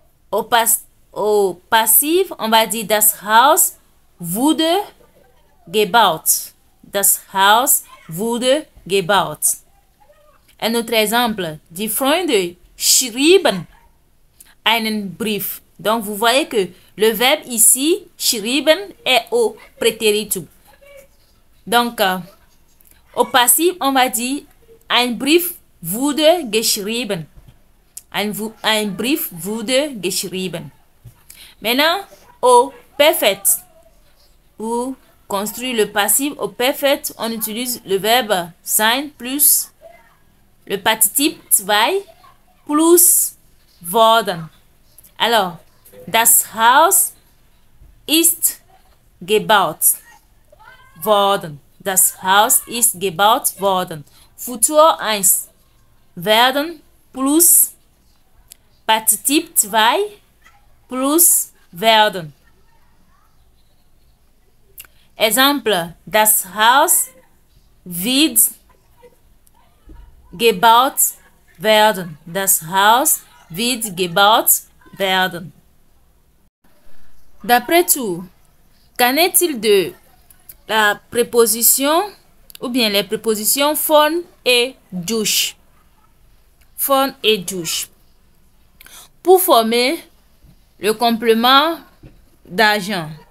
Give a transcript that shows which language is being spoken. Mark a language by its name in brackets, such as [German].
[French] Au passif, on va dire [German] das Haus wurde gebaut. Das Haus wurde gebaut. [French] Un autre exemple, [German] die Freunde schrieben einen Brief. [French] Donc, vous voyez que le verbe ici, schrieben, est au préteritum. Donc, au passif, on va dire [German] ein Brief wurde geschrieben. Ein Brief wurde geschrieben. [French] Maintenant, au perfect. Pour construire le passif au perfect, on utilise le verbe sein plus le partitif zwei plus [German] worden. Alors, das Haus ist gebaut worden. Das Haus ist gebaut worden. Futur 1. Werden plus Partizip 2 plus werden. [French] Exemple. [German] Das Haus wird gebaut werden. Das Haus wird gebaut werden. [French] D'après tout, qu'en est-il de la préposition ou bien les prépositions von et durch? Von et durch. Pour former le complément d'agent.